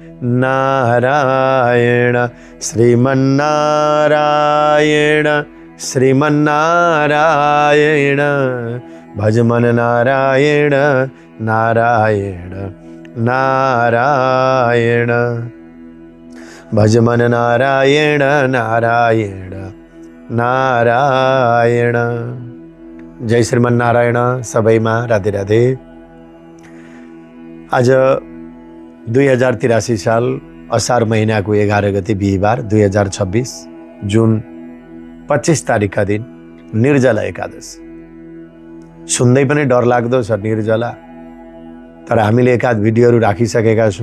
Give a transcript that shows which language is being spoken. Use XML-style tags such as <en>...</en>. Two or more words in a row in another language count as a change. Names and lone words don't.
<sa>नारायण श्रीमन्नारायण श्रीमन्नारायण भजमन नारायण नारायण नारायण भजमन नारायण नारायण नारायण।</sa> <ne>जय श्रीमन्नारायण सबैमा राधे राधे। आज 2083 साल असार महिनाको 11 गते बिहिबार 2026 जुन 25 तारिकका दिन निर्जला एकादशी। सुन्दै पनि डर लाग्दो छ निर्जला, तर हामीले एकाध भिडियोहरू राखिसकेका छौँ।</ne>